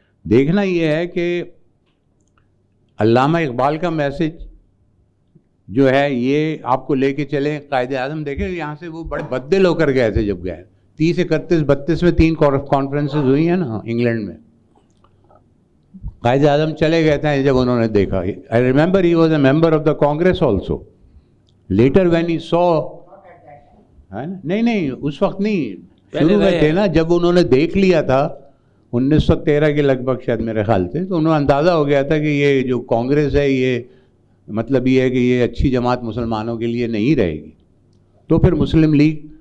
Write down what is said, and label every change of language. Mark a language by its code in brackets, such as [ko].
[ur] دیکھنا یہ ہے کہ علامہ اقبال کا میسج جو ہے یہ آپ کو لے کے چلیں. قائد اعظم دیکھیں یہاں سے وہ بڑے بددل ہو کر گئے تھے جب گئے. 30, 31, 32 میں 3 کانفرنسز ہوئی ہیں نا انگلینڈ میں. قائد اعظم چلے گئے تھے جب انہوں نے دیکھا. [en] I remember he was a member of the Congress also. Later when he saw, [ur] نہیں اس وقت نہیں, شروع میں تھے نا, جب انہوں نے دیکھ لیا تھا 1913 کے لگ بھگ شاید میرے خیال سے, تو انہوں نے اندازہ ہو گیا تھا کہ یہ جو کانگریس ہے یہ مطلب یہ ہے کہ یہ اچھی جماعت مسلمانوں کے لیے نہیں رہے گی. تو پھر مسلم لیگ.